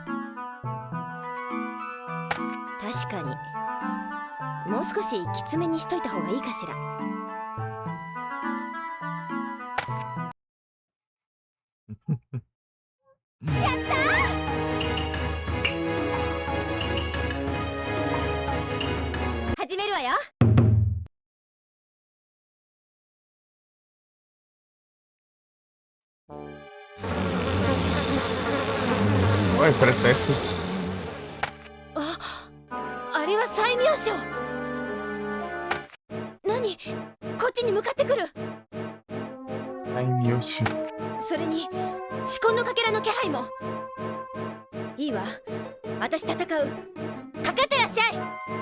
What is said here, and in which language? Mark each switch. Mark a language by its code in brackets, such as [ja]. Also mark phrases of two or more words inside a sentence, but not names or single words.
[ja] 確かにもう少しきつめにしといた方がいいかしら。始めるわよ。 [pt] Vai enfrentar esses. [ja] あれは催眠書。何？こっちに向かってくる。 [pt] Ai, Yoshi. [ja] それに四魂のかけらの気配も。いいわ、私戦う。かかってらっしゃい。